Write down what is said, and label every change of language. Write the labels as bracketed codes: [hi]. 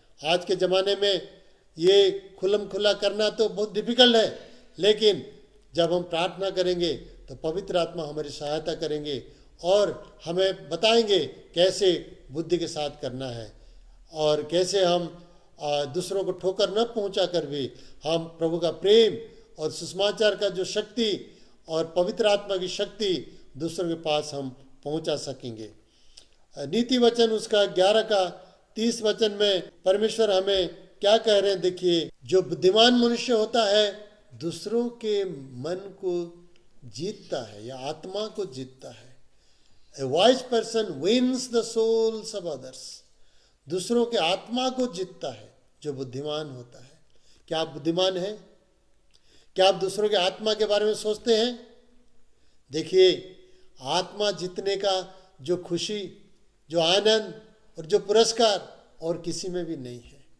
[hi] आज के ज़माने में ये खुलम खुला करना तो बहुत डिफिकल्ट है, लेकिन जब हम प्रार्थना करेंगे तो पवित्र आत्मा हमारी सहायता करेंगे और हमें बताएंगे कैसे बुद्धि के साथ करना है और कैसे हम दूसरों को ठोकर न पहुंचा कर भी हम प्रभु का प्रेम और सुसमाचार का जो शक्ति और पवित्र आत्मा की शक्ति दूसरों के पास हम पहुंचा सकेंगे। नीति वचन उसका 11 का 30 वचन में परमेश्वर हमें क्या कह रहे हैं, देखिए, जो बुद्धिमान मनुष्य होता है दूसरों के मन को जीतता है या आत्मा को जीतता है। [en] A wise person wins the souls of others. [hi] दूसरों के आत्मा को जीतता है जो बुद्धिमान होता है। क्या आप बुद्धिमान हैं? क्या आप दूसरों के आत्मा के बारे में सोचते हैं? देखिए, आत्मा जीतने का जो खुशी, जो आनंद और जो पुरस्कार और किसी में भी नहीं है।